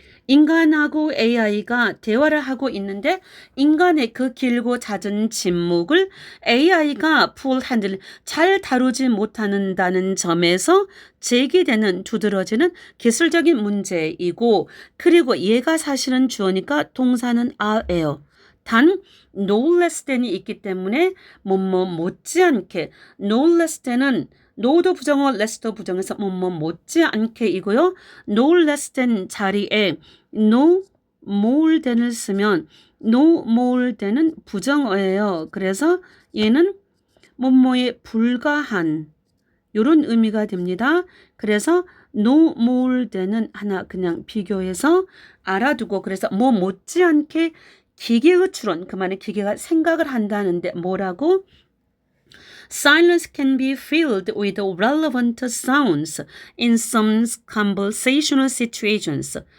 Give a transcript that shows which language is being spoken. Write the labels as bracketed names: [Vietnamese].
[Korean] 인간하고 AI가 대화를 하고 있는데 인간의 그 길고 잦은 침묵을 AI가 [English] full handle [Korean] 잘 다루지 못한다는 점에서 제기되는 두드러지는 기술적인 문제이고 그리고 얘가 사실은 주어니까 동사는 are예요. 단 [English] no less than [Korean] 이 있기 때문에 못지않게 no less than은 no도 부정어, less도 부정해서 못지않게이고요. [English] no less than [Korean] 자리에 [English] no more than [Korean] 을 쓰면 no more than은 부정어예요. 그래서 얘는 뭐뭐에 불과한 이런 의미가 됩니다. 그래서 [English] no more than [Korean] 은 하나 그냥 비교해서 알아두고 그래서 못지않게 기계의 추론 그 말은 기계가 생각을 한다는데 뭐라고? [English] Silence can be filled with relevant sounds in some conversational situations.